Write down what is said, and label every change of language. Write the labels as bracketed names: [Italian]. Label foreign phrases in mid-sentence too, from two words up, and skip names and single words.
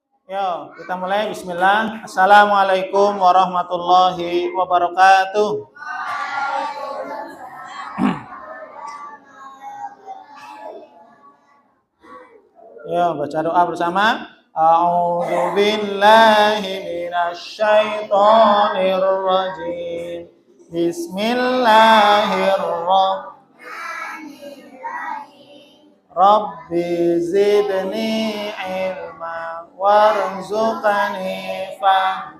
[Indonesian] Yo, kita mulai. Bismillah. [Arabic] السلام عليكم ورحمة الله وبركاته. [Indonesian] Yo, baca doa bersama. [Arabic] أعوذ بالله من الشيطان الرجيم. بسم الله الرحمن الرحيم رب زدني علما وارزقني فهما.